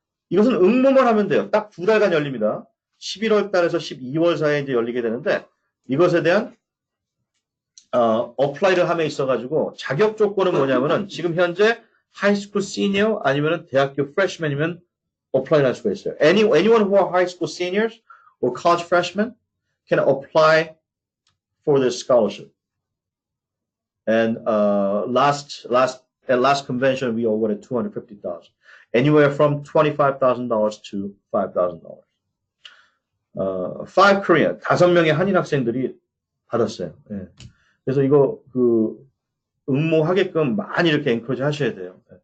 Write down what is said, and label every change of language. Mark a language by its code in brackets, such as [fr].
[ko] 이것은 응모만 하면 돼요. 딱 2달간 열립니다. 11월 달에서 12월 사이에 이제 열리게 되는데, 이것에 대한, 어플라이를 함에 있어가지고, 자격 조건은 뭐냐면은, 지금 현재 하이스쿨 시니어 아니면은 대학교 프레시맨이면 어플라이를 할 수가 있어요. [en] Anyone who are high school seniors or college freshmen can apply for this scholarship. And at last convention, we awarded $250,000, anywhere from $25,000 to $5,000. 5 Korean, [ko] 5명의 한인 학생들이 받았어요. 예. 그래서 이거 응모하게끔 많이 이렇게 encourage 하셔야 돼요.